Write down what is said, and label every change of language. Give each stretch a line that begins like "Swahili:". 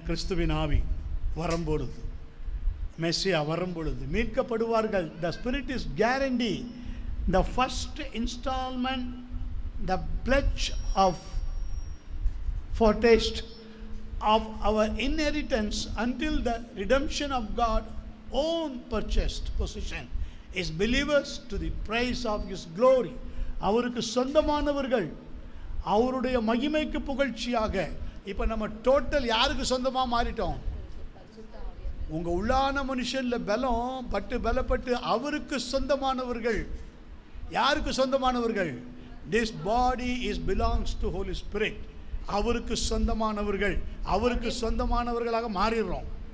Tamil: கிறிஸ்துவின் ஆவி வரும்பொழுது, மெஸ்ஸியா வரும்பொழுது மீட்கப்படுவார்கள்.
English: The Spirit is guarantee, the first installment, the pledge of foretaste of our inheritance until the redemption of God own purchased possession is believers to the praise of His glory.
Tamil: அவருக்கு சொந்தமானவர்கள், அவருடைய மகிமைக்கு புகழ்ச்சியாக. இப்போ நம்ம total யாருக்கு சொந்தமாக மாறிட்டோம்? உங்க உள்ளான மனுஷன்ல பலம் பலப்பட்டு அவருக்கு சொந்தமானவர்கள். யாருக்கு சொந்தமானவர்கள்?
English: This body is belongs to Holy Spirit.
Tamil: அவருக்கு சொந்தமானவர்கள், அவருக்கு சொந்தமானவர்களாக மாறிடுறோம்.